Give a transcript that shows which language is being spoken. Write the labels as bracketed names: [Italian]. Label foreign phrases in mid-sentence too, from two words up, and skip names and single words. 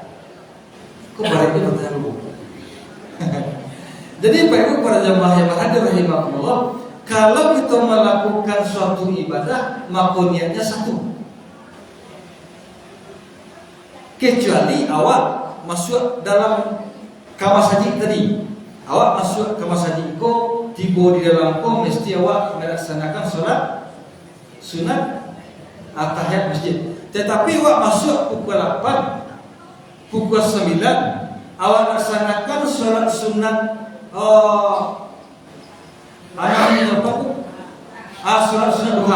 [Indonesian] Kok baliknya bertanya dulu. Jadi Pak Ibu para jemaah yang berhadir rahimakumullah, kalau kita melakukan suatu ibadah, maka niatnya satu. Kecuali awak masuk dalam kamar saji tadi, awak masuk kamar saji ko, tiba di dalam ko, mesti awak melaksanakan sholat sunat at-tahiyat masjid. Tetapi awak masuk pukul 8, pukul 9, awak laksanakan sholat sunat sholat sunat duha.